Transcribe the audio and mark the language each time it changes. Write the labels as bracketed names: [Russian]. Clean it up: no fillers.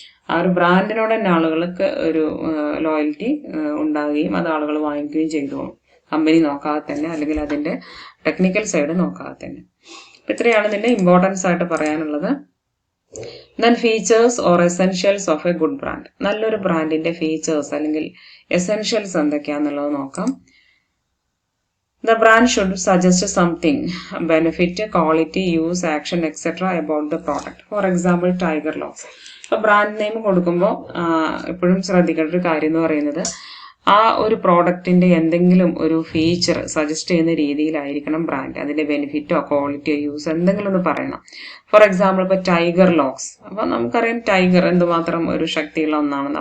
[Malayalam] ആ ഒരു ബ്രാൻഡിനോട് തന്നെ ആളുകൾക്ക് ഒരു ലോയൽറ്റി ഉണ്ടാവുകയും അത് ആളുകൾ വാങ്ങിക്കുകയും ചെയ്തോളും, കമ്പനി നോക്കാതെ തന്നെ, അല്ലെങ്കിൽ അതിന്റെ ടെക്നിക്കൽ സൈഡ് നോക്കാതെ തന്നെ. ഇത്രയാണ് ഇതിന്റെ ഇമ്പോർട്ടൻസ് ആയിട്ട് പറയാനുള്ളത്. [English] Then features or essentials of a good brand. [Malayalam] നല്ലൊരു ബ്രാൻഡിന്റെ ഫീച്ചേഴ്സ് അല്ലെങ്കിൽ എസെൻഷ്യൽസ് എന്തൊക്കെയാന്നുള്ളത് നോക്കാം. [English] The brand should suggest something, benefit, quality, use, action, etc. about the product. For example, Tiger Locks. [Malayalam] ഇപ്പോൾ ബ്രാൻഡ് നെയിം കൊടുക്കുമ്പോൾ എപ്പോഴും ശ്രദ്ധിക്കേണ്ട ഒരു കാര്യം എന്ന് പറയുന്നത് ആ ഒരു പ്രോഡക്റ്റിന്റെ എന്തെങ്കിലും ഒരു ഫീച്ചർ സജസ്റ്റ് ചെയ്യുന്ന രീതിയിലായിരിക്കണം ബ്രാൻഡ്. അതിന്റെ ബെനിഫിറ്റോ ക്വാളിറ്റിയോ യൂസ് എന്തെങ്കിലും ഒന്ന് പറയണം. ഫോർ എക്സാമ്പിൾ ഇപ്പൊ ടൈഗർ ലോക്സ്, അപ്പൊ നമുക്കറിയാം ടൈഗർ എന്തുമാത്രം ഒരു ശക്തിയുള്ള ഒന്നാണെന്ന്.